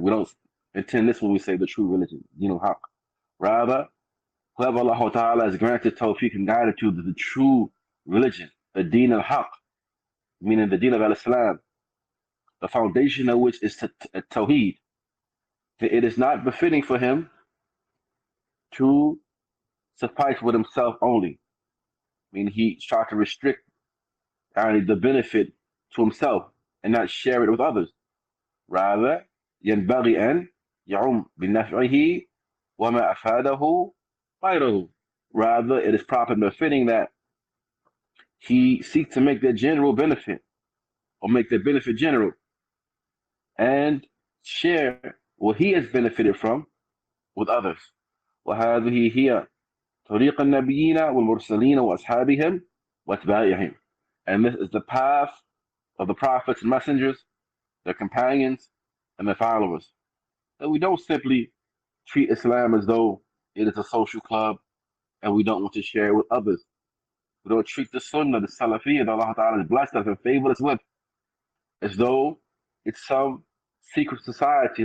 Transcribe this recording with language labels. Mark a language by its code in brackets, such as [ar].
[en] We don't intend this when we say the true religion, haq. Rather, whoever Allah Ta'ala has granted tawfiq and guided to the true religion, the deen al-haq, meaning the deen of al-Islam, the foundation of which is At-Tawhīd, that it is not befitting for him to suffice with himself only. I mean, he tried to restrict the benefit to himself and not share it with others. Rather, [ar] ينبغي أن يعم بنفعه وما أفاده غيره. [en] Rather, it is proper and befitting that he seeks to make their general benefit, or make their benefit general, and share what he has benefited from with others. [ar] وهذه هي طريق النبيين والمرسلين وأصحابهم وأتباعهم. [en] And this is the path of the prophets and messengers, their companions, and their followers. That we don't simply treat Islam as though it is a social club and we don't want to share it with others. We don't treat the Sunnah, the Salafiyah that Allah Ta'ala has blessed us and favored us with, as though it's some secret society.